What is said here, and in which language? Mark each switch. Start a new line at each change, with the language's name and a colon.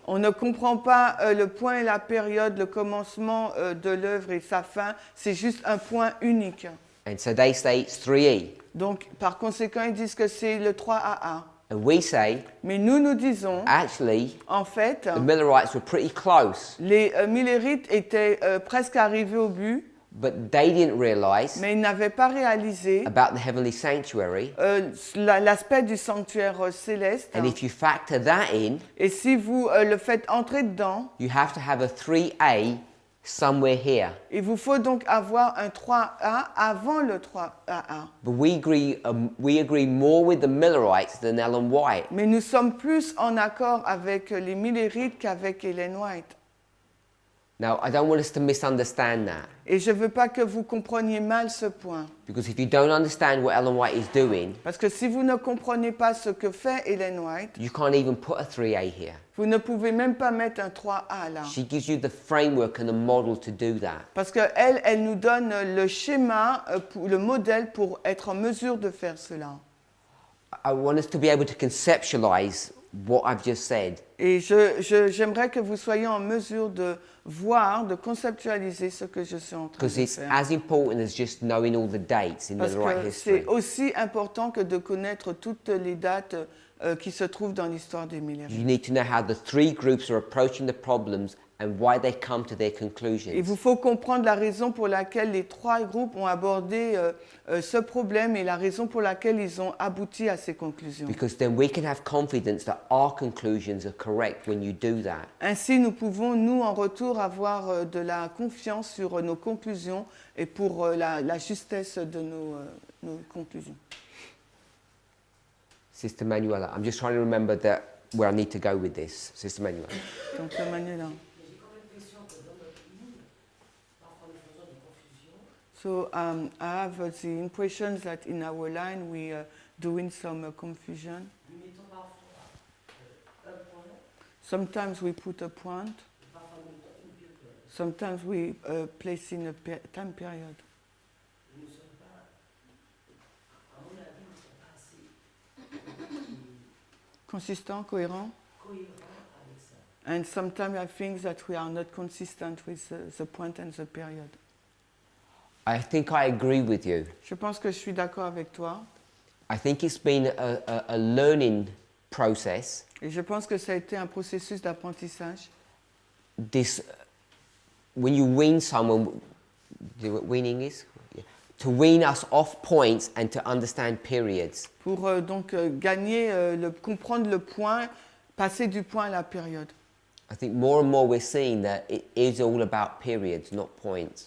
French: On ne comprend pas le point et la période, le commencement de l'œuvre et sa fin, c'est juste un point unique.
English: And so they say it's 3E.
French: Donc, par conséquent, ils disent que c'est le 3AA.
English: And we say,
French: Mais nous disons,
English: actually,
French: en fait,
English: the Millerites were pretty close,
French: les Millerites étaient presque arrivés au but,
English: but they didn't realize
French: mais ils n'avaient pas réalisé
English: about the heavenly sanctuary.
French: l'aspect du sanctuaire céleste.
English: And if you factor that in,
French: Et si vous le faites entrer dedans,
English: you have to have a 3A somewhere here.
French: il vous faut donc avoir un 3A avant le 3AA.
English: But we agree more with the Millerites than Ellen White.
French: Mais nous sommes plus en accord avec les Millerites qu'avec Ellen White.
English: Now, I don't want us to misunderstand that,
French: Et je ne veux pas que vous compreniez mal ce point.
English: because if you don't understand what Ellen White is doing,
French: Parce que si vous ne comprenez pas ce que fait Ellen White,
English: you can't even put a 3A here.
French: vous ne pouvez même pas mettre un 3A là.
English: She gives you the framework and the model to do that.
French: Parce qu'elle, elle nous donne le schéma, le modèle pour être en mesure de faire cela.
English: I want us to be able to conceptualize what I've just said.
French: Et j'aimerais que vous soyez en mesure de voir, de conceptualiser ce que je suis en train
English: Because
French: de
English: it's
French: faire.
English: as important as just knowing all the dates in
French: Parce
English: the right
French: que
English: history.
French: c'est aussi important que de connaître toutes les dates qui se trouvent dans l'histoire des Millerites.
English: You need to know how the 3 groups are approaching the problems and why they come to their
French: Il
English: conclusions.
French: vous faut comprendre la raison pour laquelle les 3 groupes ont abordé ce problème et la raison pour laquelle ils ont abouti à ces conclusions.
English: Because then we can have confidence that our conclusions are correct when you do that.
French: Ainsi, nous pouvons, nous, en retour, avoir de la confiance sur nos conclusions et pour la justesse de nos conclusions.
English: Sister Manuela, I'm just trying to remember where I need to go with this. Sister Manuela.
French: Donc, Manuela. Mais j'ai quand même l'impression que dans notre ligne, parfois nous faisons des confusions.
English: So I have the impression that in our line we are doing some confusion.
French: Nous mettons parfois un point,
English: Sometimes we put a point,
French: et parfois nous mettons une virgule.
English: sometimes we place in a time period.
French: Nous ne sommes pas, à mon avis, nous ne sommes pas assez
English: Consistent, cohérent.
French: cohérents avec ça.
English: And sometimes I think that we are not consistent with the point and the period. I think I agree with you.
French: Je pense que je suis d'accord avec toi.
English: I think it's been a learning process,
French: Et je pense que ça a été un processus d'apprentissage.
English: this, when you wean someone, do you know what weaning is? Yeah. To wean us off points and to understand periods.
French: Pour gagner, comprendre le point, passer du point à la période.
English: I think more and more we're seeing that it is all about periods, not points.